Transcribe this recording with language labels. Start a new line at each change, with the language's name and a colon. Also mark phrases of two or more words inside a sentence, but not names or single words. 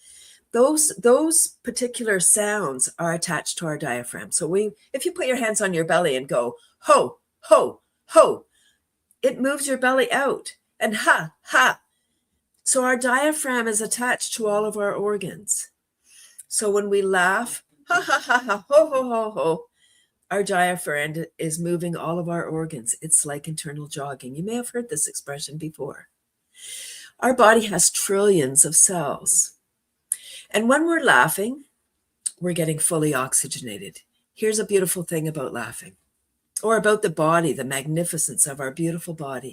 English: Those particular sounds are attached to our diaphragm. So if you put your hands on your belly and go, ho, ho, ho, it moves your belly out, and ha, ha. So our diaphragm is attached to all of our organs. So when we laugh, ha, ha, ha, ha, ho, ho, ho, ho, our diaphragm is moving all of our organs. It's like internal jogging. You may have heard this expression before. Our body has trillions of cells. And when we're laughing, we're getting fully oxygenated. Here's a beautiful thing about laughing, or about the body, the magnificence of our beautiful body.